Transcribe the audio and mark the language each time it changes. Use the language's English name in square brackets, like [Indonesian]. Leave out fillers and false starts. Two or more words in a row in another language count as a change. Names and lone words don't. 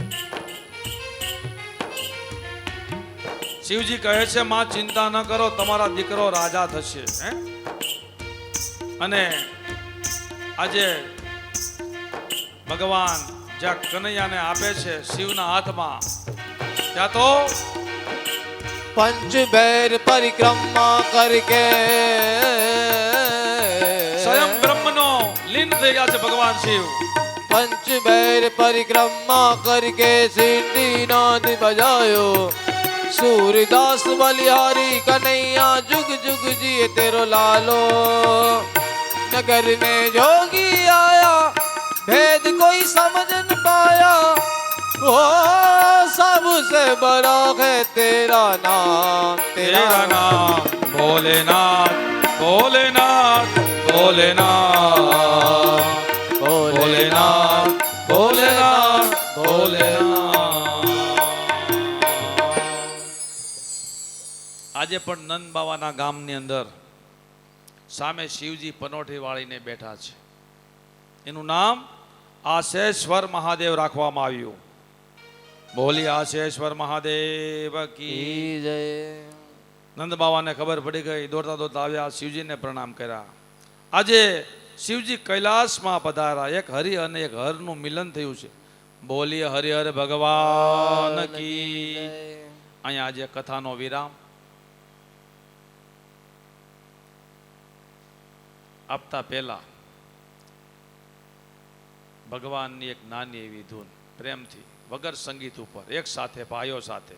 [Gujarati] શિવજી કહે છે માં ચિંતા ન કરો, તમારા દીકરો રાજા થશે. હે અને આજે ભગવાન જ્યાં કનૈયાને આપે છે શિવના હાથમાં, ત્યાં તો [Hindi] पंच बैर परिक्रमा करके [Gujarati] સ્વયં બ્રહ્મનો લીન થઈ ગયા છે ભગવાન શિવ. [Hindi] पंच बैर परिक्रमा करके सीटी नाद बजायो। सूरदास बलिहारी कन्हैया जुग जुग जिए तेरो लालो। नगर में जोगी आया, भेद कोई समझ न पाया। ओ सबसे बड़ा है तेरा नाम, तेरा नाम भोलेनाथ, भोलेनाथ, भोलेनाथ, भोलेनाथ, भोलेनाथ, भोलेनाथ. [Gujarati] આજે પણ નંદ બાવાના ગામની અંદર સામે શિવજી પનોઠી વાળીને બેઠા છે. એનું નામ આશેશ્વર મહાદેવ રાખવામાં આવ્યું. બોલી આશેશ્વર મહાદેવ કી. [Hindi] की जय। [Gujarati] નંદ બાવાને ખબર પડી ગઈ, દોડતા દોડતા આવ્યા, શિવજીને પ્રણામ કર્યા. આજે શિવજી કૈલાસમાં પધાર્યા. એક હરિ અને એક હરનું મિલન થયું છે. બોલીએ હરિહર ભગવાન કી. અહીંયા આજે કથાનો વિરામ આપતા પહેલા ભગવાનની એક નાની એવી ધૂન પ્રેમથી વગર સંગીત ઉપર એક સાથે ભાઈઓ સાથે.